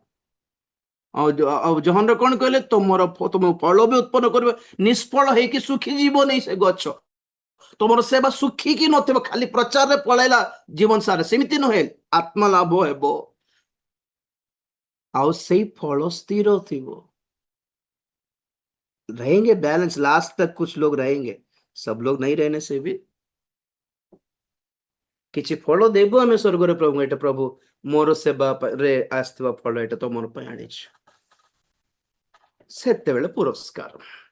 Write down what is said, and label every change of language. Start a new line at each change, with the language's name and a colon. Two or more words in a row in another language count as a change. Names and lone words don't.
Odia: ଆଉ ଜହନ୍ର କଣ କହିଲେ, ତୁମ ଫଳ ବି ଉତ୍ପନ୍ନ କରିବ, ନିଷ୍ଫଳ ହେଇକି ଶୁଖିଯିବ ନାହିଁ ସେ ଗଛ। ତୁମର ସେବା ଶୁଖିକି ନଥିବ, ଖାଲି ପ୍ରଚାରରେ ପଳେଇଲା ଜୀବନ ସାରା, ସେମିତି ନୁହେଁ, ଆତ୍ମା ଲାଭ ହେବ ଆଉ ସେଇ ଫଳ ସ୍ଥିର ଥିବ।
Hindi: रहेंगे बैलेंस, लास्ट तक कुछ लोग रहेंगे, सब लोग नहीं रहने से भी
Odia: କିଛି ଫଳ ଦେବୁ ଆମେ ସ୍ୱର୍ଗରେ ପ୍ରଭୁ, ଏଇଟା ପ୍ରଭୁ ମୋର ସେବାରେ ଆସିଥିବା ଫଳ ଏଇଟା ତ ମୋର ପାଇଁ ଆଣିଛୁ, ସେତେବେଳେ ପୁରସ୍କାର।